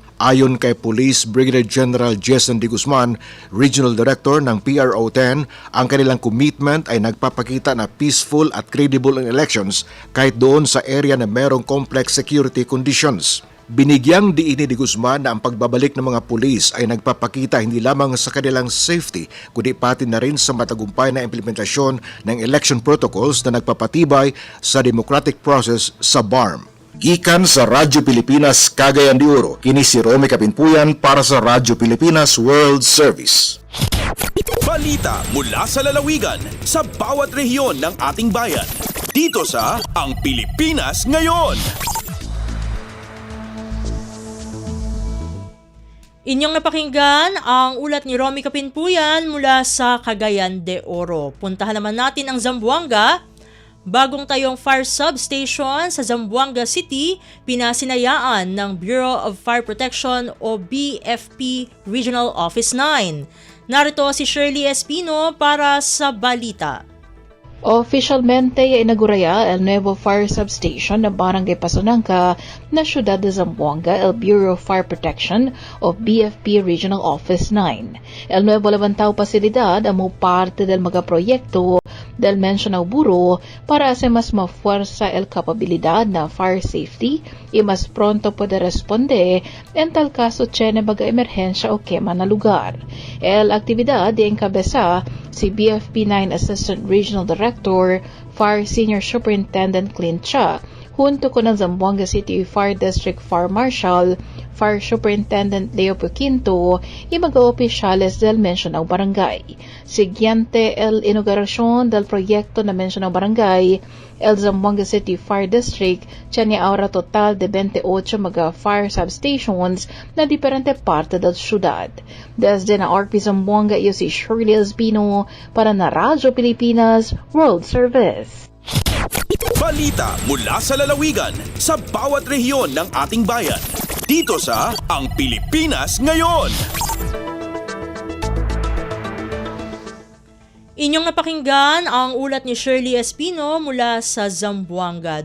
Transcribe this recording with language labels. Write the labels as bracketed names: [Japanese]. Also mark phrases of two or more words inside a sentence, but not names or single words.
[Filipino] Ayon kay Police Brigadier General Jason D. Guzman, Regional Director ng PRO-10, ang kanilang commitment ay nagpapakita na peaceful at credible ang elections kahit doon sa area na merong [English] complex security conditions. [Filipino] Binigyang diini ni Guzman na ang pagbabalik ng mga pulis ay nagpapakita hindi lamang sa kanilang safety kundi pati na rin sa matagumpay na implementasyon ng [English] election protocols [Filipino] na nagpapatibay sa [English] democratic process [Filipino] sa BARM. [Cebuano] Gikan sa Radyo Pilipinas, Cagayan de Oro, kini si Romy Kapinpuyan para sa Radyo Pilipinas World Service. [Filipino] Balita mula sa lalawigan sa bawat rehiyon ng ating bayan. Dito sa Ang Pilipinas Ngayon. Inyong napakinggan ang ulat ni Romy Kapinpuyan mula sa Cagayan de Oro. Puntahan naman natin ang Zamboanga. Bagong tayong [English] fire substation [Filipino] sa Zamboanga City, pinasinayaan ng Bureau of Fire Protection o BFP Regional Office 9. Narito si Shirley Espino para sa balita. [Chavacano] Oficialmente inauguraya el nuevo [English] fire substation [Chavacano] ng Barangay Pasunangka na Ciudad de Zamboanga el Bureau of Fire Protection of BFP Regional Office 9. El nuevo levantado pasilidad amo parte del megaproyekto del mencionado bureau para hacer más mafuerza el capacidad na [English] fire safety [Chavacano] y más pronto puede responder en tal caso tiene baga emergencia o quema na lugar. El actividad de encabeza si BFP 9 Assistant Regional Director, Fire Senior Superintendent Clint Cha, junto con el Zamboanga City Fire District Fire Marshal, Fire Superintendent Leo Quinto y mga opisyales del mencionado barangay. Siguiente el inauguración del proyecto na mencionado barangay, el Zamboanga City Fire District tiene ahora total de 28 mga [English] fire substations [Chavacano] na diferente parte del ciudad. Desde na RP Zamboanga iyo si Shirley Espino para na Radyo Pilipinas World Service. [Filipino] Balita mula sa lalawigan sa bawat rehiyon ng ating bayan. Dito sa Ang Pilipinas Ngayon. Inyong napakinggan ang ulat ni Shirley Espino mula sa Zamboanga.